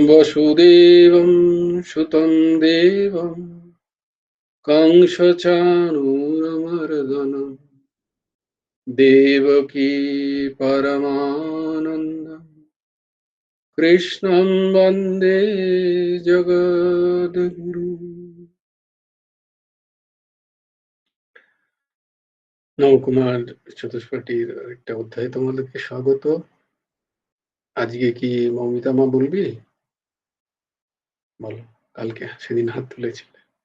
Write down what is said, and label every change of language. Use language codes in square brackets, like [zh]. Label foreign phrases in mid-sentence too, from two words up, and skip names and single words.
[sa] वसुदेवं सुतं देवं कंसचाणूरमर्दनं देवकी परमानन्दं कृष्णं वन्दे जगद्गुरु। [bn] নবকুমার চতুষ্পাঠীর একটা অধ্যায়ে তোমাদেরকে স্বাগত। আজকে কি মৌমিতা মা বলবি? বলো, কালকে সেদিন হাত তুলেছিলে।